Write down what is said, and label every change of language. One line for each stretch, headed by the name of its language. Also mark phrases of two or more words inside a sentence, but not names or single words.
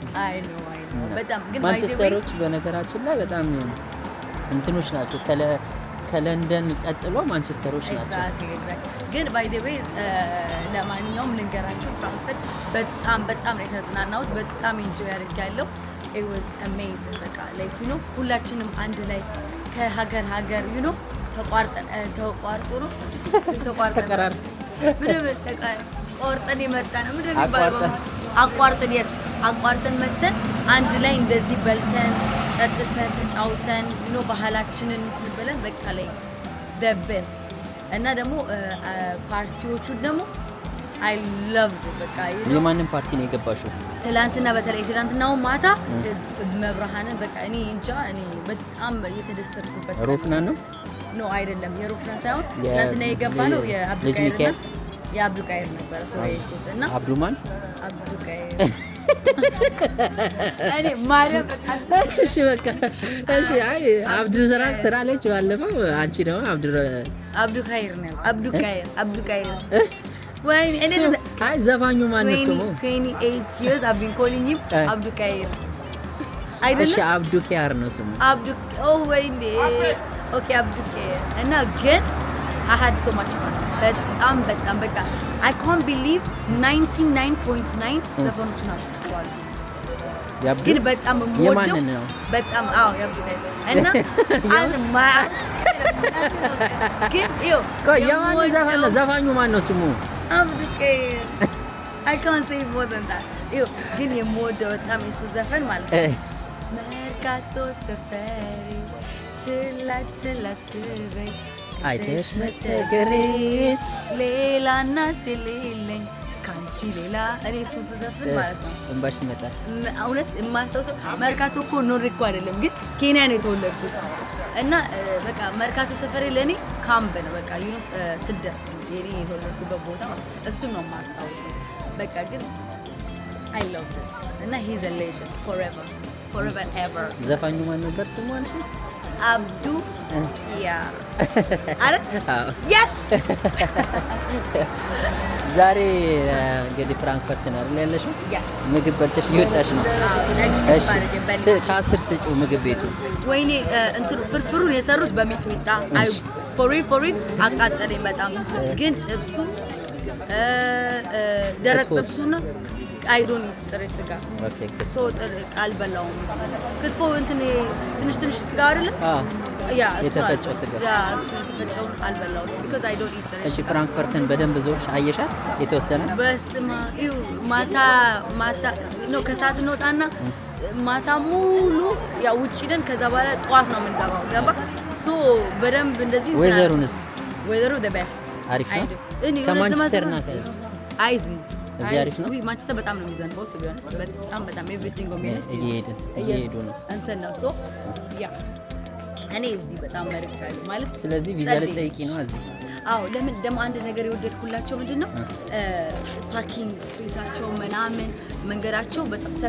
Amharic: አይ ነው በጣም ግን ማንቸስተሮች በነገራችን ላይ በጣም እንትኖች ናቸው ከለንደን ቀጥሎ ማንቸስተሮች ናቸው ግን
English: by the way
Amharic: ለማንኛውም ልንገራችሁ ፍራንክፈርት በጣም ነው የተዝናናሁት በጣም ኢንጆይ አድርጌያለሁ
English: it was amazing
Amharic: በቃ
English: like you know
Amharic: ሁላችንም አንድ ላይ ከሀገር
English: you know
Amharic: ተቋርጦ ነው ተቀራር ምንም ቆርጠን የመጣ ነው ምንም ይባላል አቋርጠን መተን አንድ ላይ እንደዚህ በልተን ጠጥተን ተጫውተን ነው ባህላችንን ብለን በቃ ላይ
English: the best
Amharic: እና ደግሞ ፓርቲዎቹ ደግሞ
English: I loved
Amharic: በቃ የማንን ፓርቲ ነው የገባሽው ትላንትና በተለይ ትላንትናው ማታ መብራሃንን በቃ እኔ እንጃ እኔ በጣም የተደሰትኩበት ሮፍናን ነው ኖ አይደለም የሮፍናን ሳይሆን ትላንትና የገባ ነው የአብዱቃይር ነበር ሶሪ ይኩት እና አብዱማን አብዱቃይር እኔ ማርያም በቃ እሺ በቃ እሺ አይ አብዱ ስራ ላይ ባለፈው አንቺ ነው አብዱቃይር ነው አብዱቃይር ወይኔ እኔ አይ ዘፋኙ ማን ነው ስሙ
English: 28 years I've been calling him
Amharic: አብዱቃይር አይደለም እሺ አብዱቃይር ነው ስሙ ወይኔ ኦኬ አብዱቃይር እና ግን
English: I had so much fun
Amharic: በጣም በቃ
English: I can't believe
Amharic: 99.9 ዘፈኖች ናቸው ግን በጣም የማንን ነው በጣም ያብዱቃይር እና ግን የማንን ዘፋኝ ነው ዘፋኙ ማን ነው ስሙ አብዱቃይር
English: I can't say more than that
Amharic: ግን የምወደው በጣም የሱ ዘፈን ማለት ነው መርካቶ ሰፈሪ ችላ ትበይ አይተሽ መቸገሬ ሌላ እናት የሌለኝ ካንቺ ሌላ እኔ እሱን ስዘፍን ማለት ነው እንባሽ ይመጣል እውነት የማስታውሰው መርካቶ እኮ ኖሬ እኮ አይደለም ግን ኬንያ ነው የተወለድኩት እና በቃ መርካቶ ሰፈሬ ለእኔ ካምፕ ነው በቃ ዩኖስ ስደት የኔ የተወለድኩበት ቦታ እሱን ነው የማስታውሰው በቃ ግን
English: I love this
Amharic: እና
English: he's a legend forever and ever
Amharic: ዘፋኙ ማን ነበር ስሙ አንቺ አብዱ አረ yes ዛሬ እንግዲህ ፍራንክፈርት ነው አይደል ያለሽው ምግብ በልተሽ እየወጣሽ ነው እሺ ከ10 ስጪው ምግብ ቤቱ ወይኔ እንትሩ ፍርፍሩን የሰሩት በሚጥሚጣ አይ ፎሪን አቃጠለኝ በጣም ግን ጥብሱ ደረቅ ጥብሱ ነው
English: I don't eat
Amharic: ጥሬ ስጋ ሶ ጥሬ አልበላውም ክትፎ እንትን ትንሽ ስጋ አይደለ የተፈጨው ስጋ እሱ የተፈጨው አልበላውም
English: because I don't eat
Amharic: ጥሬ እሺ ፍራንክፈርትን በደንብ ዞርሽ አየሻት የተወሰነ በስማ ማታ ነው ከሰዓት እንወጣና ማታ ሙሉ ያው ውጪ ነን ከዛ በኋላ ጠዋት ነው የምንገባው ገባ ሶ በደንብ እንደዚህ ወይዘሩንስ
English: ወይዘሩ the best
Amharic: አሪፍ ነው ከማንቸስተር ና እዚህ አሪፍ ነው። ወይ ማንቸስተር በጣም ነው የሚዘንበው
English: to be honest
Amharic: በጣም ኤቭሪቲንግ እየሄዱ ነው እንትን ነው ሶ ያ እኔ እዚህ በጣም መርጫለሁ ማለት ስለዚህ ቪዛ ልጠይቂ ነው እዚህ አዎ ለምን ደግሞ አንድ ነገር የወደድኩላቸው ምንድነው
English: parking space
Amharic: ምናምን መንገዳቸው በጣም ሰፊ